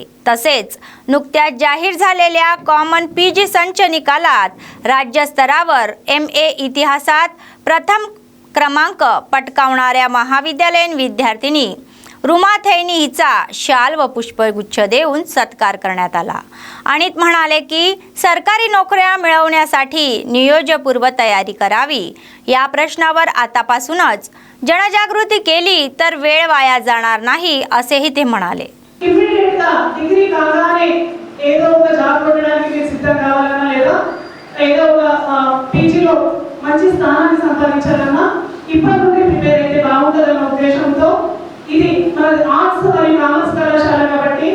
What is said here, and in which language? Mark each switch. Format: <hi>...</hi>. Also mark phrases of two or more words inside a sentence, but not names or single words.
<mr>तसेच नुकत्याच जाहीर झालेल्या</mr> <en>common PG</en> <mr>संच निकालात राज्य स्तरावर MA इतिहासात प्रथम क्रमांक पटकावणाऱ्या महाविद्यालयीन विद्यार्थिनी रुमा थैनी हिचा शाल व पुष्पगुच्छ देऊन सत्कार करण्यात आला. अनित म्हणाले की सरकारी नोकऱ्या मिळवण्यासाठी नियोजनपूर्व तयारी करावी. या प्रश्नावर आतापासूनच जनजागृती केली तर वेळ वाया जाणार नाही असेही ते म्हणाले.</mr> <te>డిగ్రీ కాగానే ఏదో ఒక జాబ్ కొట్టడానికి మీరు సిద్ధం కావాలన్నా లేదా ఏదో ఒక పీజీలో మంచి స్థానాన్ని సంపాదించాలన్నా ఇప్పటి నుండి ప్రిపేర్ అయితే బాగుంటుందన్న ఉద్దేశంతో ఇది మన ఆర్ట్స్ మరియు కామర్స్ కళాశాల కాబట్టి</te>